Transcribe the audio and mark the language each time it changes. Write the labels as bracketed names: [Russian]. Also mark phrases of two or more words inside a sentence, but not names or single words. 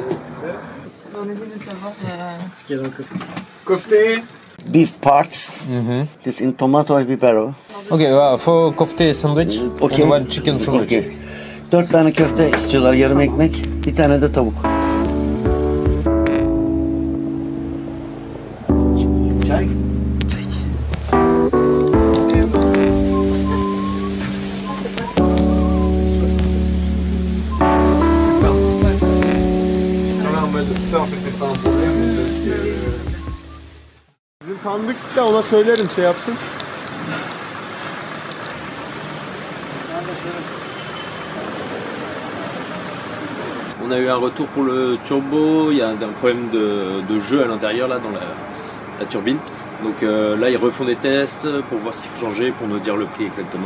[French] On essaie de savoir. Ce qu'il y a dans le coffre. [Turkish] Kofte. [English] Beef parts. This in tomato ve bibero. Okay, for kofte sandwich Okay. and one chicken sandwich. Okay. [Turkish] 4 tane köfte istiyorlar, yarım ekmek, bir tane de tavuk. Çay. [French] Ça en fait c'est pas un problème parce que... [Turkish] Bizim tanıdık da ona söylerim şey yapsın. [French] On a eu un retour pour le turbo, il y a un problème de jeu à l'intérieur là dans la turbine. Donc là ils refont des tests pour voir ce qu'il faut changer, pour nous dire le prix exactement.